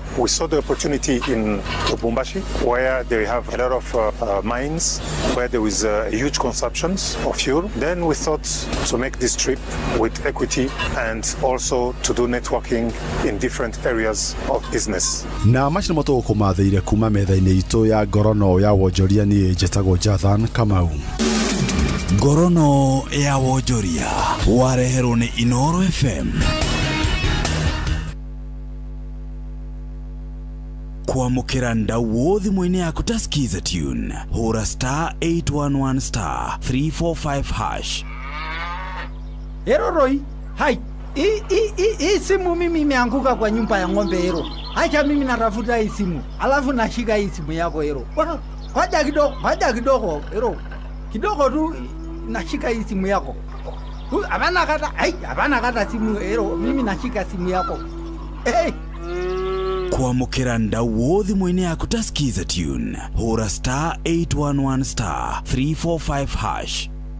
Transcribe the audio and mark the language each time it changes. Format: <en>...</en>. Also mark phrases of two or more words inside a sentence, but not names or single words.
<en>We saw the opportunity in Lubumbashi, where they have a lot of mines, where there is huge consumptions of fuel. Then we thought to make this trip with Equity and also to do networking in different areas of business.</en> <ki>Na macio nĩmo tũgũkũmathĩire kuma metha-inĩ itũ ya ngorono ya wonjoria. Niĩ njĩtagwo Jathan Kamau. Ngorono ya wonjoria wareherwo nĩ Inoro FM. Kwamũkĩra ndau thimũ-inĩ yaku ta skiza tune, hũra *811 345 hash.</ki> <sw>Hero Roy, hai. Hii simu mimi imeanguka kwa nyumba ya ng'ombe Hero. Acha mimi natafuta hii simu. Alafu nashika hii simu yako Hero. Ngoja kidogo Hero. Kidogo tu nashika hii simu yako. Hapana kata simu Hero. Mimi nashika simu yako. Hey.</sw> <ki>Kwamũkĩra ndau thimũ-inĩ yaku ta skiza tune, hũra *811 345 hash.</ki>